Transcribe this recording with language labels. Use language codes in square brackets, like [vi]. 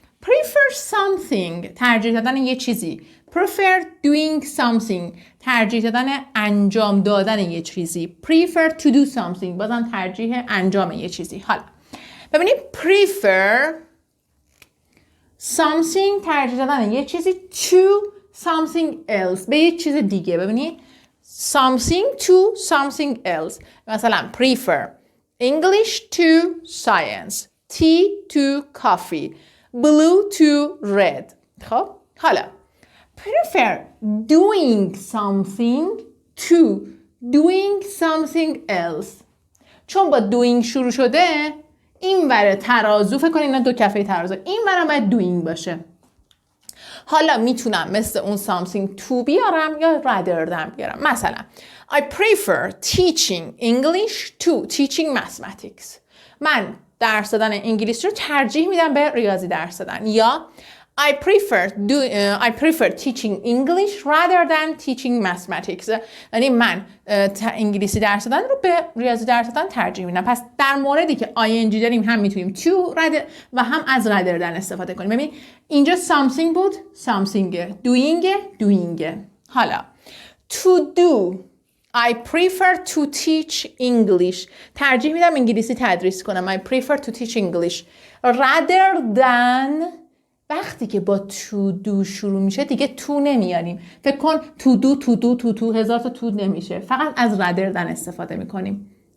[en] prefer something [fa] ترجیح دادن یه چیزی. [en] prefer doing something [fa] ترجیح دادن انجام دادن یه چیزی. [en] prefer to do something [fa] بازم ترجیح انجام یه چیزی. حالا ببینید [en] prefer something [fa] ترجیح دادن یه چیزی [en] to something else [fa] به یه چیز دیگه. ببینید [en] something to something else. [fa] مثلا [en] prefer English to science, tea to coffee, blue to red. [fa] خب حالا [en] prefer doing something to doing something else. [fa] چون با doing شروع شده این ور ترازو، فکر کنید اینا دو کفه ترازو، این ورم باید doing باشه. حالا میتونم مثل اون [en] something to [fa] بیارم یا [en] rather than [fa] بیارم. [en] مثلا I prefer teaching English to teaching mathematics. [fa] من درس دادن انگلیسی رو ترجیح میدم به ریاضی درس دادن. یا [en] I prefer teaching English rather than teaching mathematics. [fa] یعنی من انگلیسی درس دادن رو به ریاضی درس دادن ترجیح میدم. پس در موردی که ing داریم هم میتونیم to و هم از rather than استفاده کنیم. ببین اینجا something بود، something، doing. حالا [en] to do I prefer to teach English. [fa] ترجیح میدم انگلیسی تدریس کنم. [en] I prefer to teach English rather than. [fa] وقتی که با to do شروع میشه دیگه تو نمیاریم. فکر کن [en] to do [fa] هزار تا تو نمیشه. فقط از [en] rather than [fa] استفاده میکنیم.